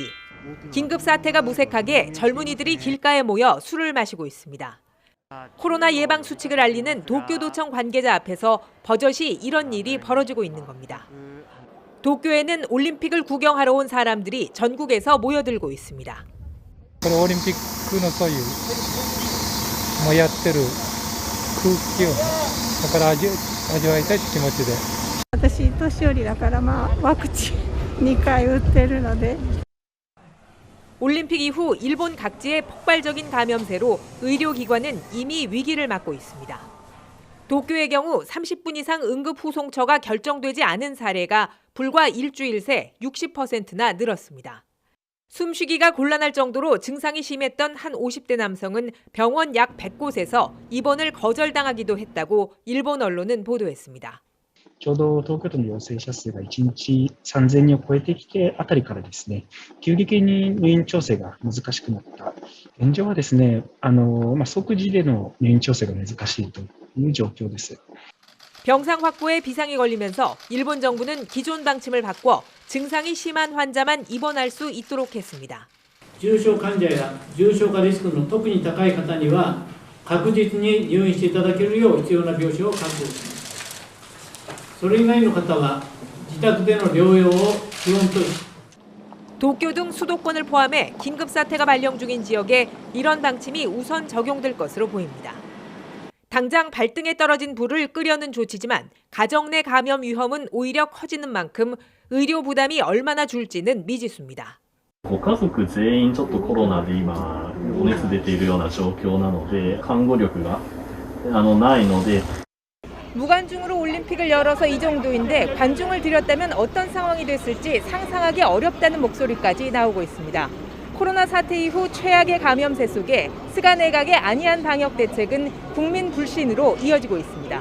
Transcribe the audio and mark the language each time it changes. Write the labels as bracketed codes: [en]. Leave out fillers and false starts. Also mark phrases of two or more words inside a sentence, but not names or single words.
[ko] 긴급 사태가 무색하게 젊은이들이 길가에 모여 술을 마시고 있습니다. 코로나 예방 수칙을 알리는 도쿄도청 관계자 앞에서 버젓이 이런 일이 벌어지고 있는 겁니다. 도쿄에는 올림픽을 구경하러 온 사람들이 전국에서 모여들고 있습니다. [ja] これオリンピックのそういうもうやってる空気をだから味わいたいという気持ちで。私年寄りだからワクチン 2回打ってるので. [ko] 올림픽 이후 일본 각지의 폭발적인 감염세로 의료기관은 이미 위기를 맞고 있습니다. 도쿄의 경우 30분 이상 응급 후송처가 결정되지 않은 사례가 불과 일주일 새 60%나 늘었습니다. 숨쉬기가 곤란할 정도로 증상이 심했던 한 50대 남성은 병원 약 100곳에서 입원을 거절당하기도 했다고 일본 언론은 보도했습니다. [ja] ちょうど東京都の陽性者数が1日3000人を超えてきてあたりからですね、急激に入院調整が難しくなった。現状はですね、即時での入院調整が難しいという状況です。 [ko] 병상 확보에 비상이 걸리면서 일본 정부는 기존 방침을 바꿔 증상이 심한 환자만 입원할 수 있도록 했습니다. [ja] 重症患者や重症化リスクの特に高い方には確実に入院していただけるよう必要な病床を確保します。それ以外の方は自宅での療養を基本とし [ko] 도쿄 등 수도권을 포함해 긴급 사태가 발령 중인 지역에 이런 방침이 우선 적용될 것으로 보입니다. 당장 발등에 떨어진 불을 끄려는 조치지만 가정 내 감염 위험은 오히려 커지는 만큼 의료 부담이 얼마나 줄지는 미지수입니다. [ja] ご家族全員ちょっとコロナで今お熱出ているような状況なので看護力がないので [ko] 무관중으로 올림픽을 열어서 이 정도인데 관중을 들였다면 어떤 상황이 됐을지 상상하기 어렵다는 목소리까지 나오고 있습니다. 코로나 사태 이후 최악의 감염세 속에 스가 내각의 안이한 방역 대책은 국민 불신으로 이어지고 있습니다.